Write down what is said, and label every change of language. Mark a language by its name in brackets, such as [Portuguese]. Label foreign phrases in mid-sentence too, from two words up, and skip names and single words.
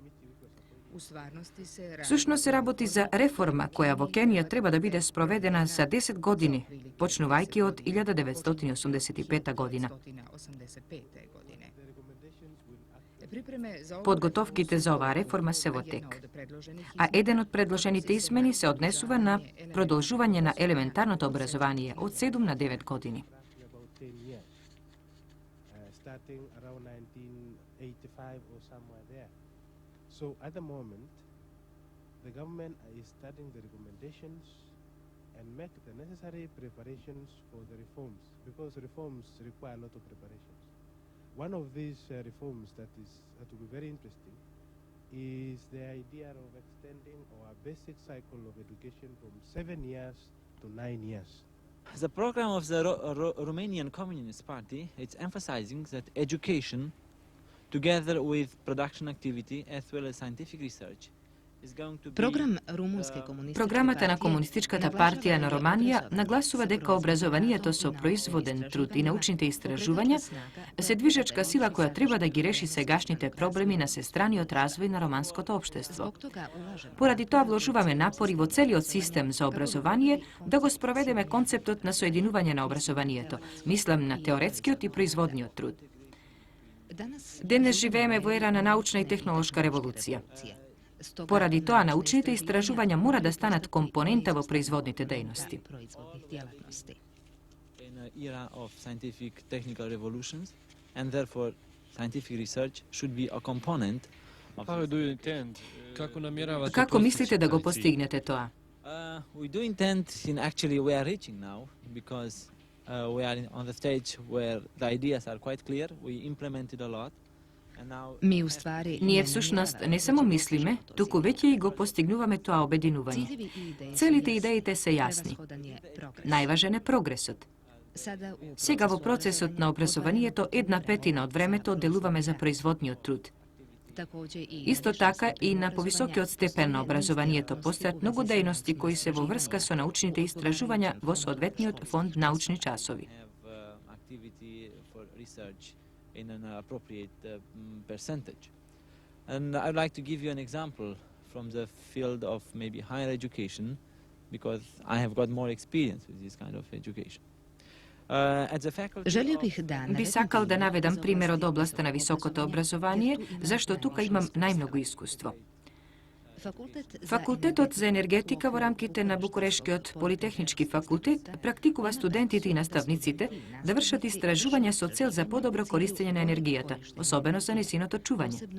[Macedonian] Сушност се работи за реформа која во Кенија треба да биде спроведена за 10 години, почнувајќи од 1985 година. Подготовките за оваа реформа се во тек, а еден од предложените измени се однесува на продолжување на елементарното образование од 7 на 9 години. [English] So at the moment, the government is studying the recommendations and make the necessary preparations for the reforms, because reforms require a lot of preparations. One of these reforms that will be very interesting is the idea of extending our basic cycle of education from 7 years to 9 years. The program of the Romanian Communist Party, it's emphasizing that education, together with production activity as well as scientific research, is going to be [Croatian] Program Rumunske komunističke [Macedonian] Програмата на [Croatian] партije [Macedonian] Комунистичката [Croatian] naglašava [Macedonian] партија на [Croatian] da je [Macedonian] Романија [Croatian] obrazovanje [Macedonian] нагласува [Croatian] sa [Macedonian] дека [Croatian] kroz [Macedonian] образованието [Croatian] radom [Macedonian] со [Croatian] i naučnim [Macedonian] производен труд и научните [Croatian] istraživanjima [Macedonian] истражувања се движечка сила која треба да ги реши сегашните проблеми на сестраниот развој на романското општество. [Croatian] Zbog toga ulažemo [Macedonian] Поради тоа вложуваме напори во целиот систем за образование да го спроведеме концептот на соединување на образованието. Мислам на теоретскиот и производниот труд. Денес живееме во ера на научна и технолошка револуција. Поради тоа, научните истражувања мора да станат компонента во производните дејности. [English] in an era of scientific technical revolutions, and therefore scientific research should be a component of How do you intend? [Croatian] Kako namjeravate [Macedonian] Како [Croatian] postići [Macedonian] мислите да го [Croatian] taj cilj? [Macedonian] постигнете тоа? [English] We do intend, in actually we are reaching now, because we are on the stage where the ideas are quite clear, we implemented a lot, and now [Croatian] Mi u stvari [Macedonian] Ние всушност не само мислиме, туку веќе и го постигнуваме тоа обединување. Целите идеите се јасни. Најважен е прогресот. Сега во процесот на образованието 1/5 од времето одделуваме за производниот труд. Исто така и на повисокиот степен на образованието постојат многу дејности кои се во врска со научните истражувања во соодветниот фонд научни часови. [English] have activity for research in an appropriate percentage. And I'd like to give you an example from the field of maybe higher education, because I have got more experience with this kind of education. At the faculty [Croatian] Želio [English] of- [Croatian] bih da [Macedonian] Би сакал да наведам пример од областа на високото образование, зашто тука имам најмногу искуство. Факултетот за енергетика во рамките на Букурешкиот политехнички факултет практикува студентите и наставниците да вршат истражувања со цел за подобро користење на енергијата, особено за незиното чување.